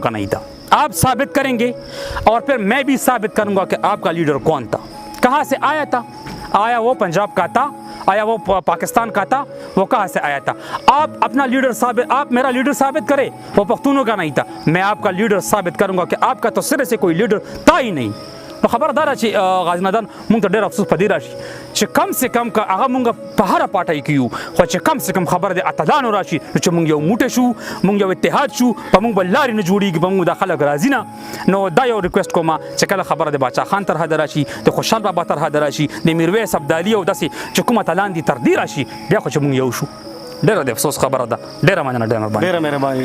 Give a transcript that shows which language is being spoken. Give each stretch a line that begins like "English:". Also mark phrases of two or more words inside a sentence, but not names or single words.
Urdu: کا نہیں تھا آپ ثابت کریں گے اور پھر میں بھی ثابت کروں گا کہ آپ کا لیڈر کون تھا کہاں سے آیا تھا آیا وہ پنجاب کا تھا آیا وہ پاکستان کا تھا وہ کہاں سے آیا تھا آپ اپنا لیڈر ثابت آپ میرا لیڈر ثابت کریں وہ پختونوں کا نہیں تھا میں آپ کا لیڈر ثابت کروں گا کہ آپ کا تو سرے سے کوئی لیڈر تھا ہی نہیں
Pashto: نو خبردار چې غازی نادان مونږ ته ډېر افسوس په دې راشي چې
Urdu: کم سے کم
Pashto: که هغه مونږ په هره پاټۍ کې یو خو چې
Urdu: کم سے کم
Pashto: خبره د اتلانو راشي نو چې مونږ یو موټی شو مونږ یو اتحاد شو په مونږ به لارې نه جوړېږي په مونږ دا خلک راځي نه نو دا یو ریکویسټ کوم چې کله خبره د باچا خان تر حده راشي د خوشحال بابا تر حده راشي د میرویس ابدالي او داسې چې کوم اتلان دي تر دې راشي بیا خو چې مونږ یو شو ډېره د افسوس خبره ده ډېره مننه ډېره مهرباني